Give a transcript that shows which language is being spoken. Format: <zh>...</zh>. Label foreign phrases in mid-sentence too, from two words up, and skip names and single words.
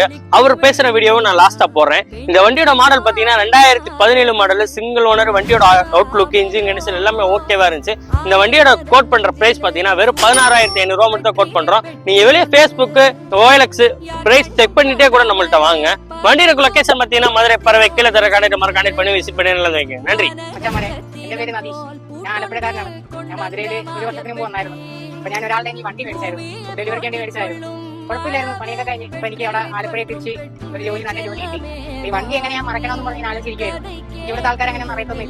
<ta>அவர் பேசுற வீடியோவும் நான் லாஸ்டா போடுறேன். இந்த வண்டியோட மாடல் பாத்தீங்கன்னா 2017 மாடல்,</ta> <en>single owner.</en> <ta>வண்டியோட அவுட்லுக், இன்ஜின் கண்டிஷன் எல்லாமே ஓகேவா இருந்துச்சு. இந்த வண்டியோட கோட் பண்ற பிரைஸ் பாத்தீங்கன்னா வெறும் 16,500 ரூபா மட்டும் தான் கோட் பண்றோம். நீங்க வெளியே ஃபேஸ்புக், OLX</ta> <en>price check</en> <ta>பண்ணிட்டே கூட நம்மள்ட்ட வாங்க. வண்டியோட லொகேஷன் பாத்தீங்கன்னா மதுரை பறவை கீழே தர கான்டாக்ட் பண்ணி விசிட் பண்ணி நல்லா வைங்க.</ta> <ml>നന്ദി. എന്റെ പേര് നദീഷ്. ഞാൻ ആലപ്പുഴക്കാരനാണ്. ഞാൻ മധുരയിൽ ഒരു വർഷത്തിന് മുമ്പ് വന്നായിരുന്നു. അപ്പൊ ഞാൻ ഒരാളുടെ ഈ വണ്ടി മേടിച്ചായിരുന്നു, ഡെലിവറിക്ക് വേണ്ടി മേടിച്ചായിരുന്നു. കുഴപ്പമില്ലായിരുന്നു, പണിയൊക്കെ കഴിഞ്ഞ് ഇപ്പൊ എനിക്ക് അവിടെ ആലപ്പുഴയിൽ തിരിച്ച് ഒരു നല്ല ജോലി കിട്ടി. ഈ വണ്ടി എങ്ങനെ ഞാൻ മറക്കണമെന്ന് പറഞ്ഞ് ഞാൻ ആലോചിച്ചിരിക്കുവായിരുന്നു. ഇവിടുത്തെ ആൾക്കാർ അങ്ങനെ മറയത്തൊന്നുമില്ല.</ml>